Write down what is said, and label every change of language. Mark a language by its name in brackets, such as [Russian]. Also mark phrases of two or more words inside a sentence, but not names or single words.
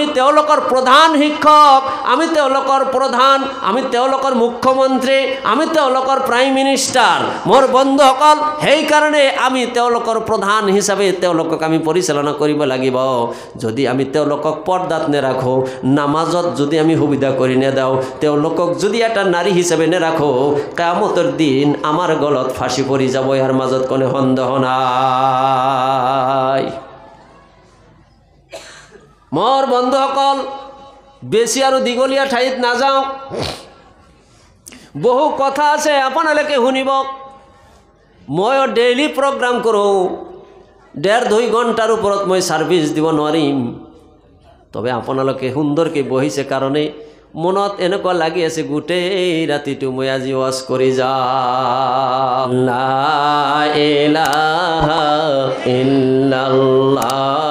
[Assamese] তেওঁলোকৰ প্ৰধান শিক্ষক আমি তেওঁলোকৰ প্ৰধান আমি তেওঁলোকৰ মুখ্যমন্ত্ৰী আমি তেওঁলোকৰ [English] prime minister [Assamese] মোৰ বন্ধুসকল সেই কাৰণে আমি তেওঁলোকৰ প্ৰধান হিচাপে তেওঁলোকক আমি পৰিচালনা কৰিব লাগিব যদি আমি তেওঁলোকক পৰ্দাত নেৰাখো নামাজত যদি আমি সুবিধা কৰি নেদাও তেওঁলোকক যদি এটা নাৰী হিচাপে নেৰাখো কিয়ামতৰ দিন আমাৰ গলত ফাঁসি পৰি যাব ইয়াৰ মাজত কোনো সন্দেহ নাই মোর বন্ধুসকল বেশি আর দীঘলীয়া ঠাইত নাযাওঁ বহু কথা আছে আপোনালোকে শুনিব মই [English] daily program [Assamese] কৰোঁ 1.5-2 ঘণ্টাৰ ওপৰত মই সার্ভিস দিব নোৱাৰিম তবে আপোনালোকে সুন্দৰকৈ বহিছে কাৰণে মনত এনেকুৱা লাগি আছে গোটেই ৰাতিটো মই আজি ওয়াজ কৰি যাম [Arabic] لا إله إلا الله